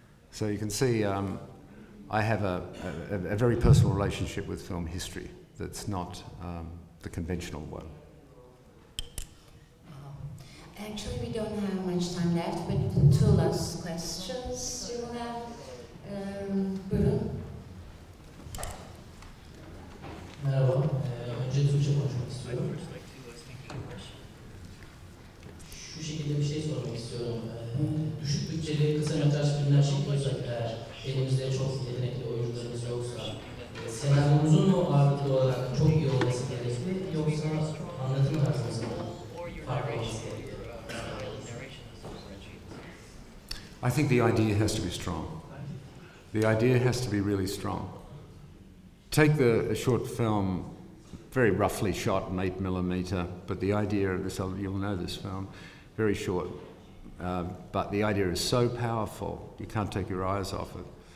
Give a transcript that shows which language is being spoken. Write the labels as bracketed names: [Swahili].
[English] So you can see I have a very personal relationship with film history that's not the conventional one. Actually, we don't have much time left, but 2 last questions you have. [Turkish] Buyurun. Merhaba, önce Türkçe konuşmak istiyorum. Şu şekilde bir şey sormak istiyorum. Düşük bütçeli kısa metraj filmler çekiyorsak eğer, elimizde çok yetenekli oyuncularımız yoksa, senaryomuzun mu ağırlıklı olarak çok iyi olması gerekli, yoksa anlatım tarzımızın farklı olması gerekli? [English] I think the idea has to be strong. The idea has to be really strong. Take a short film, very roughly shot in 8mm, but the idea of this, you'll know this film, very short, but the idea is so powerful, you can't take your eyes off it.